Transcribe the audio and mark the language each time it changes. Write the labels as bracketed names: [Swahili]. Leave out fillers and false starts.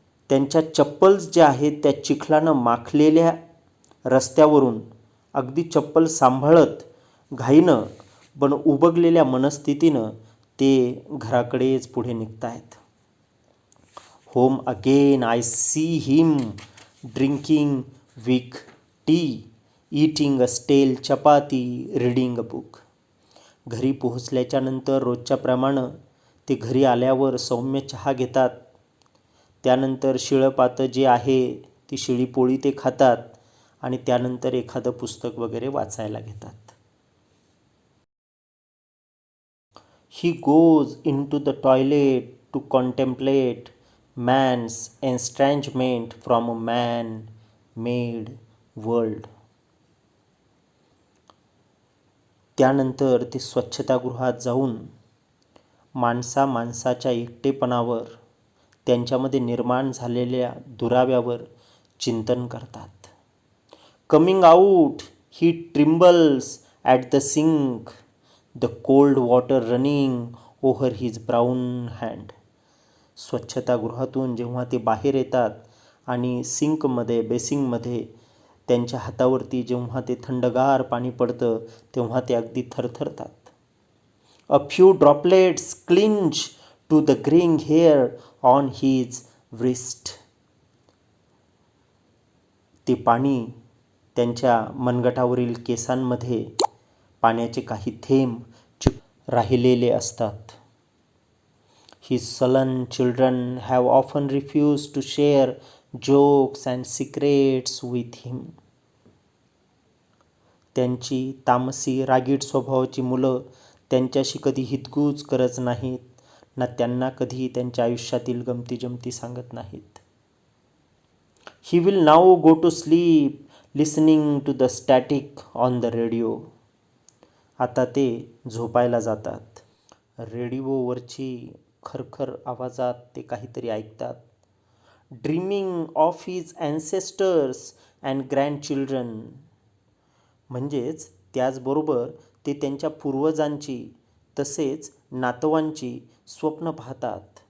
[Marathi] त्यांच्या चप्पल्स ज्या आहेत त्या चिखलानं माखलेल्या रस्त्यावरून अगदी चप्पल सांभाळत घाईनं पण उबगलेल्या मनस्थितीनं ते घराकडेच पुढे निघतायत. [English] Home again I see him drinking weak tea, eating a stale chapati, reading a book. [Marathi] घरी पोहोचल्याच्या नंतर रोजच्याप्रमाणे ते घरी आल्यावर सौम्य चहा घेतात. त्यानंतर शिळपातं जे आहे ती शिळी पोळी ते खातात आणि त्यानंतर एखादं पुस्तक वगैरे वाचायला घेतात. [English] He goes into the toilet to contemplate man's estrangement from a man-made world. [Marathi] त्यानंतर ते स्वच्छतागृहात जाऊन माणसाच्या एकटेपणावर, त्यांच्यामध्ये निर्माण झालेल्या दुराव्यावर चिंतन करतात. [English] Coming out, he trembles at the sink, the cold water running over his brown hand. [Marathi] स्वच्छतागृहातून जेव्हा ते बाहेर येतात आणि सिंकमध्ये, बेसिंगमध्ये त्यांच्या हातावरती जेव्हा ते थंडगार पाणी पडतं तेव्हा ते अगदी थरथरतात. [English] A few droplets clinch to the graying hair on his wrist. [Marathi] ते पाणी त्यांच्या मनगटावरील केसांमध्ये पाण्याचे काही थेंब राहिलेले असतात. [English] His sullen children have often refused to share jokes and secrets with him. [Marathi] त्यांची तामसी रागीट स्वभावाची मुलं त्यांच्याशी कधी हितगुज करत नाहीत, ना त्यांना कधी त्यांच्या आयुष्यातील गमती-जमती सांगत नाहीत. [English] He will now go to sleep listening to the static on the radio. [Marathi] आता ते झोपायला जातात. रेडिओवरची खरखर आवाजात ते काहीतरी ऐकतात. [English] Dreaming of his ancestors and grandchildren. [Marathi] म्हणजेच त्याचबरोबर ते त्यांच्या पूर्वजांची तसेच नातवांची स्वप्न पाहतात.